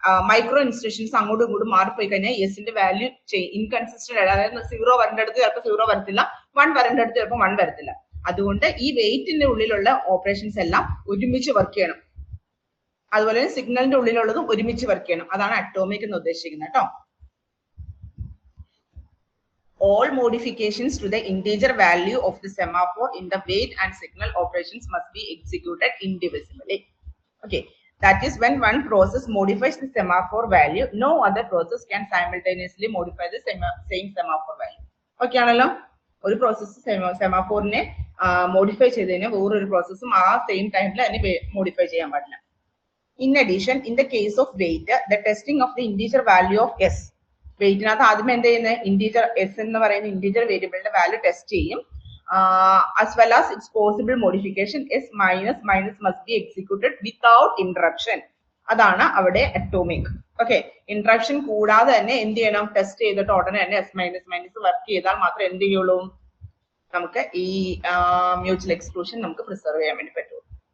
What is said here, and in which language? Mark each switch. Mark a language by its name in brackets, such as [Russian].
[Malayalam] Micro instructions അങ്ങോട്ടും ഇങ്ങോട്ടും മാറിപ്പോയി കഴിഞ്ഞാൽ എസിന്റെ വാല്യൂ ഇൻകൺസിസ്റ്റന്റ് ആണ്. അതായത് 0 വരേണ്ട അടുത്ത് ചിലപ്പോൾ 0 വരത്തില്ല, 1 വരേണ്ട അടുത്ത് ചിലപ്പോൾ 1 വരത്തില്ല. അതുകൊണ്ട് ഈ വെയിറ്റിന്റെ ഉള്ളിലുള്ള ഓപ്പറേഷൻസ് എല്ലാം ഒരുമിച്ച് വർക്ക് ചെയ്യണം. അതുപോലെ തന്നെ സിഗ്നലിന്റെ ഉള്ളിലുള്ളതും ഒരുമിച്ച് വർക്ക് ചെയ്യണം. അതാണ് അറ്റോമിക് എന്ന് ഉദ്ദേശിക്കുന്നത് കേട്ടോ. [English] All modifications to the integer value of the semaphore in the weight and signal operations must be executed indivisibly. Okay, that is when one process modifies the semaphore value, no other process can simultaneously modify the same semaphore value. [Malayalam] Okay ആണല്ലോ, ഒരു process സെമാഫോറിനെ modify ചെയ്തതിന് വേറൊരു പ്രോസസ്സും ആ same ടൈമിൽ അതിനെ modify ചെയ്യാൻ പാടില്ല. [English] In addition, in the case of weight, the testing of the integer value of s, [Malayalam] വെയിറ്റിനകത്ത് ആദ്യം എന്ത് ചെയ്യുന്നത്, ഇന്റീജർ എസ് എന്ന് പറയുന്ന ഇന്റീജർ വേരിയബിളിന്റെ വാല്യൂ ടെസ്റ്റ് ചെയ്യും. [English] As well as its possible modification S minus must be executed without interruption. [Malayalam] അതാണ് അവിടെ atomic. Okay, interruption കൂടാതെ തന്നെ എന്ത് ചെയ്യണം, ടെസ്റ്റ് ചെയ്തിട്ട് ഉടനെ തന്നെ എസ് മൈനസ് വർക്ക് ചെയ്താൽ മാത്രമേ എന്ത് ചെയ്യുള്ളൂ, നമുക്ക് ഈ മ്യൂച്വൽ എക്സ്ക്ലൂഷൻ നമുക്ക് പ്രിസർവ് ചെയ്യാൻ വേണ്ടി പറ്റുള്ളൂ.